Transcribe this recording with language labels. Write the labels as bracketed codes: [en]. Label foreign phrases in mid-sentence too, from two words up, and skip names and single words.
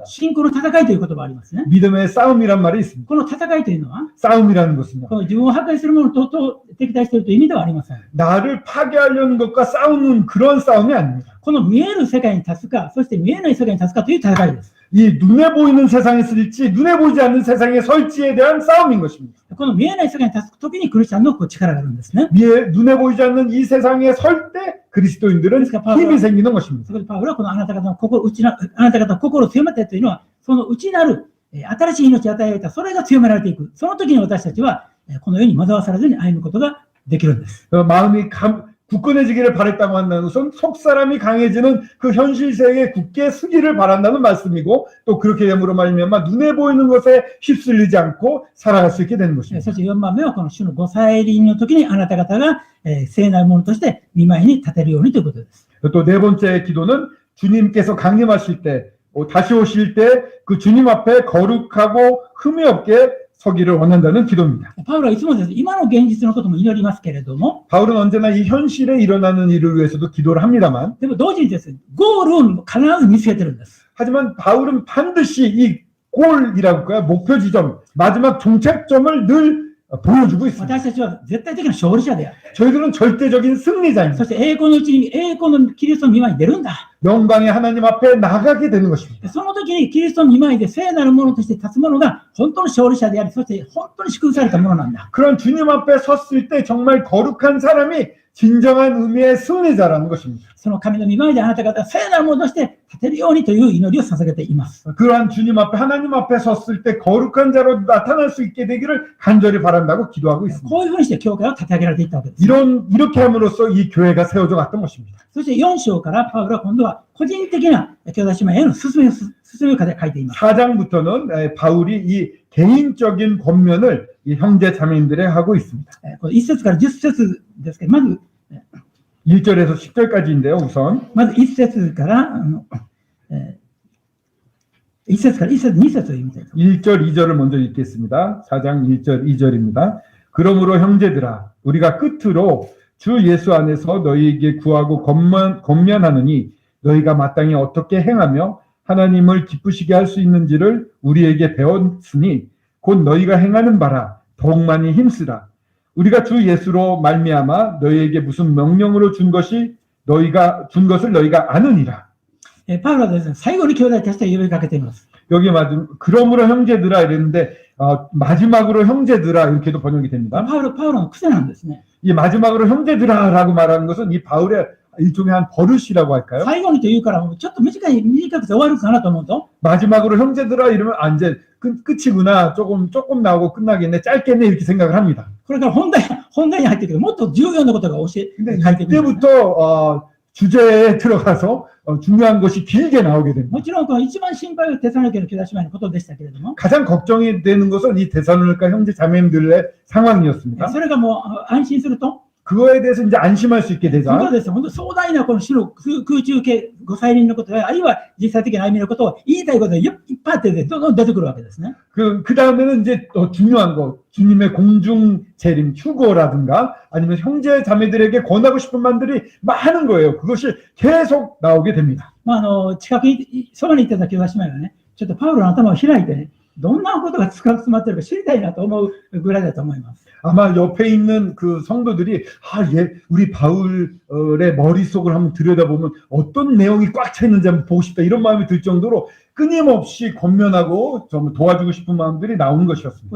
[ja] 信仰の戦いという言葉がありますね。 [ko] 믿음의 싸움이란 말이 있습니다. [ja] この戦いというのは、 [ko] 싸움이라는 것은요. [ja] この自分を破壊するものと敵対しているという意味ではありません。 [ko] 나를 파괴하려는 것과 싸우는 그런 싸움이 아닙니다. [ja] この見える世界に立つか、そして見えない世界に立つかという戦いです。 [ko] 이 눈에 보이는 세상에 쓸지 눈에 보이지 않는 세상에 설지에 대한 싸움인 것입니다. [ja] この見えない世界に立つときにクリスチャンの力があるんですね。 [ko] 눈에 보이지 않는 이 세상에 설 때 그리스도인들은 힘이 생기는 것입니다. [ja] そこでパウロはこのあなた方の心を強めてというのは、その内なる新しい命を与えられた、それが強められていく。その時に私たちはこのように惑わされずに歩むことができるんです。 [ko] 마음이 굳건해지기를 바랬다고 한다는 것은 속사람이 강해지는 그 현실 세계에 굳게 서기를 바란다는 말씀이고, 또 그렇게 됨으로 말미암아 눈에 보이는 것에 휩쓸리지 않고 살아갈 수 있게 되는 것입니다. [ja] そして4番目はこの主のご再臨の時にあなた方が聖なるものとして御前に立てるようにということです。 [ko] 또 네 번째 기도는 주님께서 강림하실 때, 다시 오실 때 그 주님 앞에 거룩하고 흠이 없게 서기를 원한다는 기도입니다. [ja] パウロはいつもですね、今の現実のことも祈りますけれども、 [ko] 바울은 언제나 이 현실에 일어나는 일을 위해서도 기도를 합니다만, [ja] でも同時にですね、ゴールを必ず見つけてるんです。 [ko] 하지만 바울은 반드시 이 골이라고 할까요? 목표 지점, 마지막 종착점을 늘 보여주고 있습니다. [ja] 私たちは絶対的な勝利者である。 [ko] 저희들은 절대적인 승리자입니다. [ja] そして栄光のうちに栄光のキリストの御前に出るんだ。 [ko] 영광의 하나님 앞에 나가게 되는 것입니다. [ja] その時にキリストの御前で聖なるものとして立つものが本当の勝利者であり、そして本当に祝福されたものなんだ。 [ko] 그런 주님 앞에 섰을 때 정말 거룩한 사람이 진정한 의미의 승리자라는 것입니다. [ja] その神の御前であなた方が聖なるものとして立てるようにという祈りを捧げています。 [ko] 그러한 주님 앞에 하나님 앞에 섰을 때 거룩한 자로 나타날 수 있게 되기를 간절히 바란다고 기도하고 있습니다. [ja] こういうふうにして教会は立て上げられていったわけです。 [ko] 이렇게 함으로써 이 교회가 세워져 갔던 것입니다. [ja] そして4章からパウロは今度は個人的な兄弟姉妹への勧めを書いています。 [ko] 4장부터는 바울이 이 개인적인 권면을 이 형제 자매인들에게 하고 있습니다. [ja] この1節から10節ですけど、まず [ko] 1절에서 10절까지인데요. 우선 [ja] 1 節から1節から1節2節を読みたいと。 [ko] 1절, 2절을 먼저 읽겠습니다. 4장 1절, 2절입니다. 그러므로 형제들아, 우리가 끝으로 주 예수 안에서 너희에게 구하고 권면하느니 너희가 마땅히 어떻게 행하며 하나님을 기쁘시게 할 수 있는지를 우리에게 배웠으니 곧 너희가 행하는 바라 더욱 많이 힘쓰라. 우리가 주 예수로 말미암아 너희에게 무슨 명령으로 준 것을 너희가 아느니라. [ja] パウロはですね、最後に兄弟たちと呼びかけています。 [ko] 여기 그러므로 형제들아 이랬는데 마지막으로 형제들아 이렇게도 번역이 됩니다. [ja] パウロの癖なんですね。 [ko] 이 마지막으로 형제들아라고 말하는 것은 이 바울의 일종의 한 버릇이라고 할까요? [ja] 最後にというからちょっと短くて終わるかなと思うと [ko] 마지막으로 형제들아 이러면 이제 끝이구나. 조금 나오고 끝나겠네. 짧겠네 이렇게 생각을 합니다. [ja] これから本題に入ってくるもっと重要なことが書いてくるんですね。 [ko] 이때부터 주제에 들어가서 중요한 것이 길게 나오게 됩니다. [ja] もちろんこの一番心配はテサロニケの兄弟姉妹のことでしたけれども、 [ko] 가장 걱정이 되는 것은 이 데살로니가 형제 자매님들의 상황이었습니다. [ja] それがもう安心すると [ko] 그거에 대해서 이제 안심할 수 있게 [ja] 本 [ko] 되자 [ja] 当です。本当壮大なこの主の空中系ご再臨のことや、あるいは実際的な歩みのことを言いたいことがいっぱいあってどんどん出てくるわけですね。 [ko] 그 다음에는 이제 더 중요한 거, 주님의 공중 재림, 휴거라든가 아니면 형제 자매들에게 권하고 싶은 말들이 많은 거예요. 그것이 계속 나오게 됩니다. [ja] 近くに、そばに行ってた兄弟姉妹がね、ちょっとパウロの頭を開いてね、どんなことが詰まってるか知りたいなと思うぐらいだと思います。 [ko] 아마 옆에 있는 그 성도들이 우리 바울의 머릿속을 한번 들여다보면 어떤 내용이 꽉 차 있는지 한번 보고 싶다 이런 마음이 들 정도로 끊임없이 권면하고 좀 도와주고 싶은 마음들이 나오는 것이었습니다.